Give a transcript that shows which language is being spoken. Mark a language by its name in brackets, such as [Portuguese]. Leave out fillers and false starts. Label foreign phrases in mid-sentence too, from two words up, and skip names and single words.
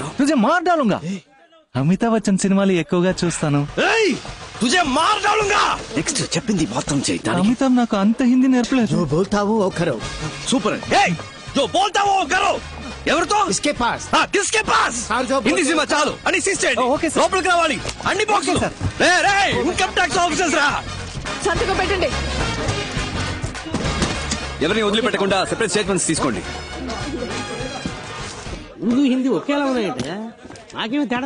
[Hindi] तुझे मार डालूंगा. [Telugu] అమితాబ్ బచ్చన్ సినిమాలు ఎక్కువగా చూస్తాను. [Hindi] तुझे मार डालूंगा. [Telugu] నెక్స్ట్ చెప్పింది మొత్తం చేయి. అమితాబ్ నాకు అంత హిందీ నేర్పలేదు. [Hindi] जो बोलता वो करो. సూపర్. ఏయ్ जो बोलता वो करो. ఎవరితో? इसके पास. किसके पास? [Telugu] హిందీ సినిమా చాలు అని సీజ్ చేయండి. లోపలికి రావాలి అన్ని బాక్సులు. [English] income tax officers రా. [Telugu] సంతకం పెట్టండి. ఎవరిని వదిలిపెట్టకుండా [English] separate statements [Telugu] తీసుకోండి. ఉర్దూ హిందీ ఒకేలా ఉన్నాయంటే నాకేమో తేడా